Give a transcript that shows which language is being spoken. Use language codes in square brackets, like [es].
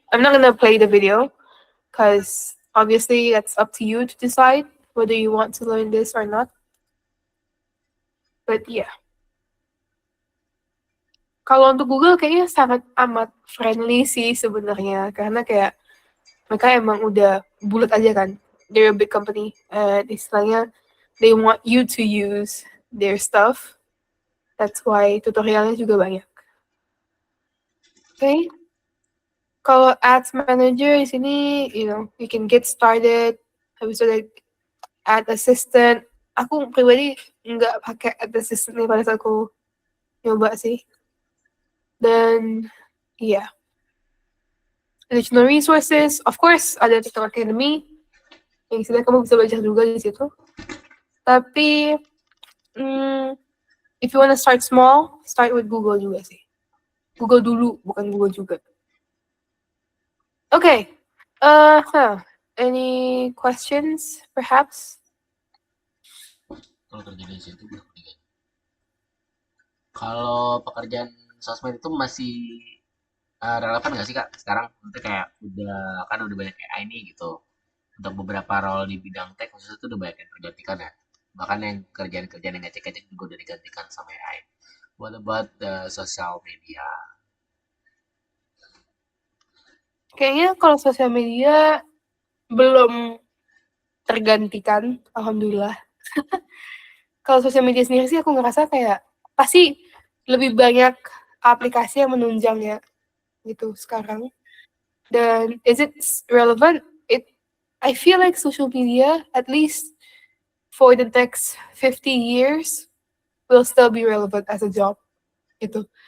[en] I'm not gonna play the video because obviously that's up to you to decide whether you want to learn this or not. But yeah. [id] Kalau untuk Google kayaknya sangat amat friendly sih sebenarnya, karena kayak mereka emang udah bulat aja kan. [en] They're a big company. Istilahnya they want you to use their stuff. That's why [id] tutorialnya juga banyak. Okay. Kalau [en] ads manager di sini, you can get started. [id] Habis itu ada ad assistant. Aku pribadi nggak pakai ad assistant nih pada saat aku nyoba sih. Dan, iya. [en] Additional resources, of course, [id] ada [en] TikTok Academy. [id] Yang istilahnya kamu bisa belajar juga di situ. [en] Tapi, if you wanna start small, start with Google juga sih. [id] Google dulu, bukan Google juga. Okay. [en] Any questions, perhaps? [id] Kalau kerja di situ kalau pekerjaan sosmed itu masih relevan nggak sih kak sekarang? Maksudnya kayak udah banyak AI nih gitu. Untuk beberapa role di bidang tech khususnya itu udah banyak yang tergantikan ya. Bahkan yang kerjaan-kerjaan yang ngecek-ngecek juga udah digantikan sama AI. [en] What about the social media? [id] Kayaknya kalau sosial media belum tergantikan, alhamdulillah. Kalau sosial media sendiri sih aku ngerasa kayak pasti lebih banyak aplikasi yang menunjangnya gitu sekarang. Dan [en] is it relevant? I feel like social media, at least for the next 50 years, will still be relevant as a job gitu.